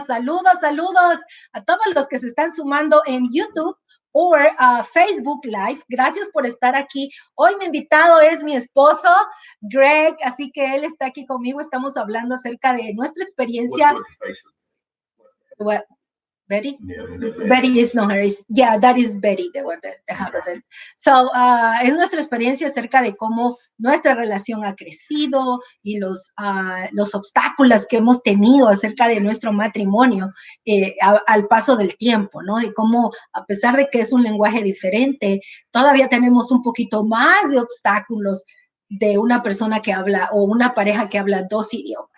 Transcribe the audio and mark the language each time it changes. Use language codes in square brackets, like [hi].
[es] Saludos a todos los que se están sumando en YouTube o Facebook Live. Gracias por estar aquí. Hoy mi invitado es mi esposo, Greg, así que él está aquí conmigo. Estamos hablando acerca de nuestra experiencia. [en] Betty? Yeah, Betty is not her. That is Betty, the one that have it. [es] So, es nuestra experiencia acerca de cómo nuestra relación ha crecido y los obstáculos que hemos tenido acerca de nuestro matrimonio al paso del tiempo, ¿no? Y cómo, a pesar de que es un lenguaje diferente, todavía tenemos un poquito más de obstáculos de una persona que habla o una pareja que habla dos idiomas.